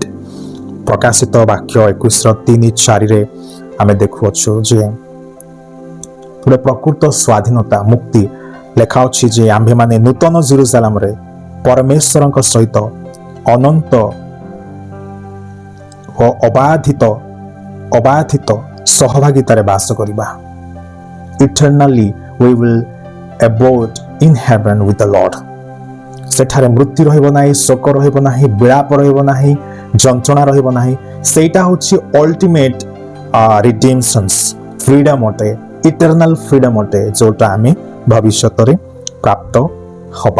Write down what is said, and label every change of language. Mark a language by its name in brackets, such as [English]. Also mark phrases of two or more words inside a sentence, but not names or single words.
[Odia] ପ୍ରକାଶିତ ବାକ୍ୟ 21:3-4 ଆମେ ଦେଖୁଅଛୁ ଯେ ଗୋଟେ ପ୍ରକୃତ ସ୍ୱାଧୀନତା, ମୁକ୍ତି ଲେଖା ଅଛି ଯେ ଆମ୍ଭେମାନେ ନୂତନ ଜେରୁସାଲେମରେ ପରମେଶ୍ୱରଙ୍କ ସହିତ ଅନନ୍ତ ଓ ଅବାଧିତ ସହଭାଗିତାରେ ବାସ କରିବା। [English] ଇଟର୍ନାଲି we will abode in heaven with the Lord। [Odia] ସେଠାରେ ମୃତ୍ୟୁ ରହିବ ନାହିଁ, ଶୋକ ରହିବ ନାହିଁ, ବିଳାପ ରହିବ ନାହିଁ, ଯନ୍ତ୍ରଣା ରହିବ ନାହିଁ। ସେଇଟା ହେଉଛି [English] ultimate redemptions, freedom [Odia] ଅଟେ, [English] eternal freedom [Odia] ଅଟେ, ଯୋଉଟା ଆମେ ଭବିଷ୍ୟତରେ ପ୍ରାପ୍ତ ହବା।